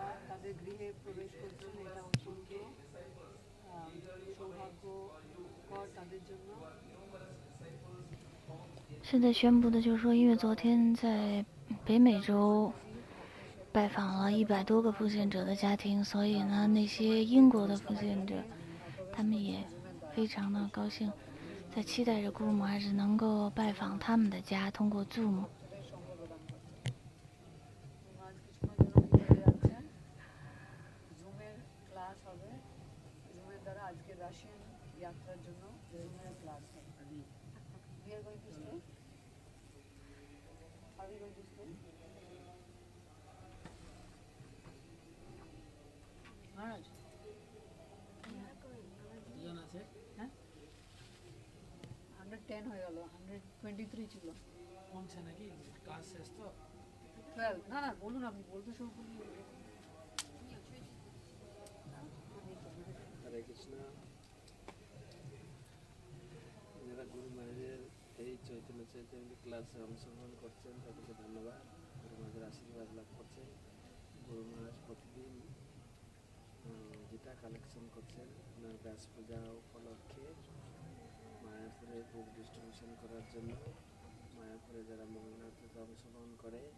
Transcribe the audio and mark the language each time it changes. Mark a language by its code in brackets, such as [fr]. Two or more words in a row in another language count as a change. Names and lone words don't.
[bn] তাদের গৃহে প্রবেশ করছেন এটা অত্যন্ত সৌভাগ্যকর তাদের জন্য [zh] 现在宣布的就是说，因为昨天在北美洲拜访了100多个奉献者的家庭，所以呢，那些英国的奉献者，他们也非常的高兴，在期待着姑母还是能够拜访他们的家，通过 Zoom。 [bn] জুমের ক্লাস হবে জুমের দ্বারা আজকে রাশিয়ান যাত্রার জন্য জুমের ক্লাস হবে [en] We are going to stay? Are we going to stay? Maharaj? [bn] হ্যাঁ 110 হয়ে গেল 123 ছিল কমছে নাকি ক্লাস শেষ তো 12 না না বলুন আপনি বলতে শুরু করুন হরে কৃষ্ণ যারা গুরু মহারাজের এই চৈতন্য চৈতন্য ক্লাসে অংশগ্রহণ করছেন তাদেরকে ধন্যবাদ গুরু মহারাজের আশীর্বাদ লাভ করছেন গুরু মহারাজ প্রতিদিন যেটা কালেকশন করছেন ওনার ব্যাস পূজা উপলক্ষে মায়াপুরে [en] book distribution [bn] করার জন্য মায়াপুরে যারা মঙ্গলনাথে অংশগ্রহণ করে